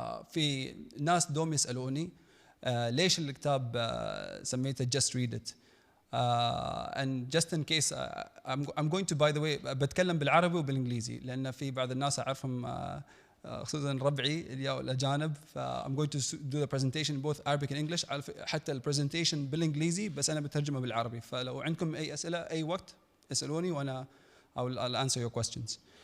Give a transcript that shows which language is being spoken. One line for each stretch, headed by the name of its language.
Arabic: في ناس دوم يسألوني ليش الكتاب سميته Just Read It.
English: And just in case I'm going to, by the way,
Arabic: بتكلم بالعربي وبالإنجليزي لأن في بعض الناس أعرفهم خصوصا ربعي الأجانب، ف
English: I'm going to do the presentation in both Arabic and English.
Arabic: حتى البرزنتيشن بالإنجليزي بس أنا بترجمه بالعربي، فلو عندكم أي أسئلة أي وقت اسألوني وأنا
English: I'll answer your questions.